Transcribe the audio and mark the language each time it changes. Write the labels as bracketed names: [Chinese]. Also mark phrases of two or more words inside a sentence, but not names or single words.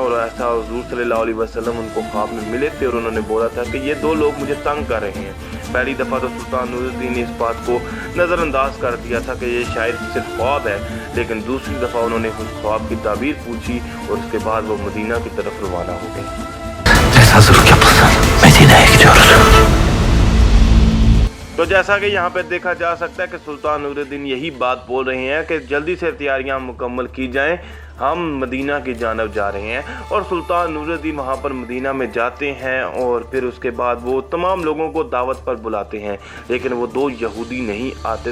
[Hindi] और ऐसा हुज़ूर [Arabic] صلى الله عليه وسلم [Hindi] उनको ख्वाब में मिले थे और उन्होंने बोला था कि ये 2 लोग मुझे तंग कर रहे हैं। पहली दफ़ा तो सुल्तान नूरुद्दीन ने इस बात को नज़रअंदाज कर दिया था कि ये शायद सिर्फ ख्वाब है, लेकिन दूसरी दफ़ा उन्होंने उस ख्वाब की ताबीर पूछी और उसके बाद वो मदीना की तरफ रवाना हो गए। [Turkish] Hazırlık yapılsın. Medine'ye gidiyoruz. [Hindi] तो जैसा कि यहाँ पे देखा जा सकता है कि सुल्तान नूरुद्दीन यही बात बोल रहे हैं कि जल्दी से तैयारियाँ मुकम्मल की जाएं, हम मदीना की जानब जा रहे हैं। और सुल्तान नूरुद्दीन वहाँ पर मदीना में जाते हैं और फिर उसके बाद वो तमाम लोगों को दावत पर बुलाते हैं, लेकिन वो 2 यहूदी नहीं आते।